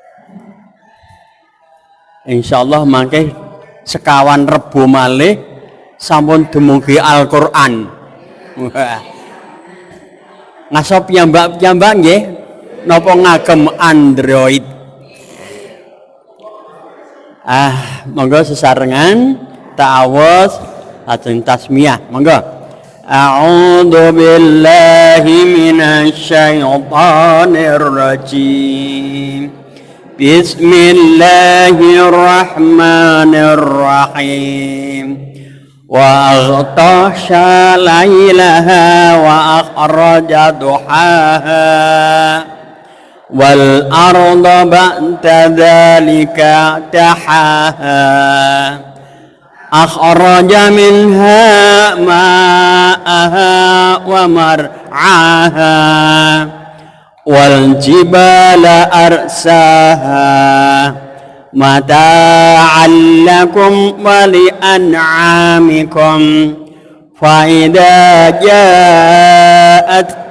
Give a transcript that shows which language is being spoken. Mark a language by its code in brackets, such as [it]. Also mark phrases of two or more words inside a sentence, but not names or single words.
[jv] Insyaallah mangke sekawan Rebo malih sampun dumugi Al-Qur'an. Wah. Ngasop piyambak nggih napa ngagem Android? Monggo sesarengan ta'awuz lajeng tasmiyah. Monggo. [ar] أعوذ بالله من الشيطان الرجيم. بسم الله الرحمن الرحيم. وأغطش ليلها وأخرج ضحاها والأرض بعد ذلك دحاها أخرج منها ماءها ومرعاها والجبال أرساها متاعا لكم ولأنعامكم فإذا جاءت